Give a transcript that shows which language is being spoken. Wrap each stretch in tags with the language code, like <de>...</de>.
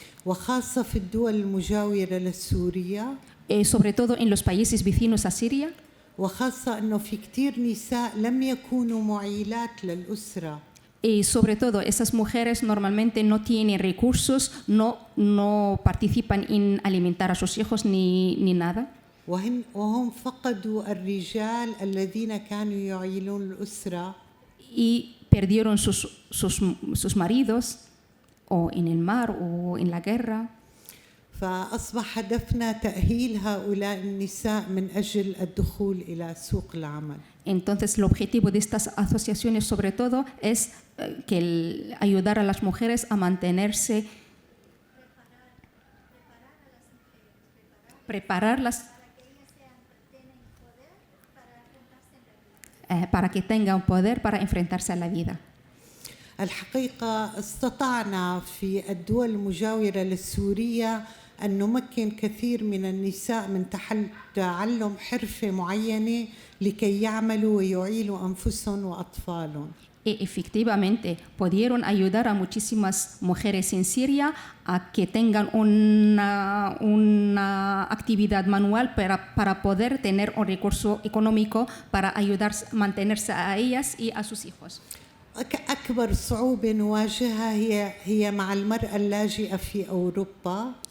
<ar>وخاصة في الدول المجاورة لسوريا،</ar> <es>sobre todo en los países vecinos a Siria,</es> <ar>وخاصة أنه في كتير نساء لم يكونوا معيلات للأسرة.</ar> <es>y sobre todo esas mujeres normalmente no tienen recursos, no participan en alimentar a sus hijos ni nada.</es> <ar>وهم فقدوا الرجال الذين كانوا يعيلون الأسرة</ar> <es>Y perdieron sus maridos o en el mar o en la guerra.</es> <ar>فأصبح هدفنا تأهيل هؤلاء النساء من أجل الدخول إلى سوق العمل.</ar> <es>Entonces, el objetivo de estas asociaciones, sobre todo, es ayudar a las mujeres a mantenerse, prepararlas para que tengan poder para enfrentarse a la vida.</es> <ar>الحقيقة استطعنا في الدول المجاورة لسوريا أن نمكن كثير من النساء من تعلم حرفة معينة لكي يعملوا ويعيلوا أنفسهم وأطفالهم.</ar> <es>Efectivamente, pudieron ayudar a muchísimas mujeres en Siria a que tengan una actividad manual para poder tener un recurso económico para ayudar a mantenerse a ellas y a sus hijos.</es> <ar>أكبر صعوبة نواجهها هي مع المرأة اللاجئة في أوروبا.</ar>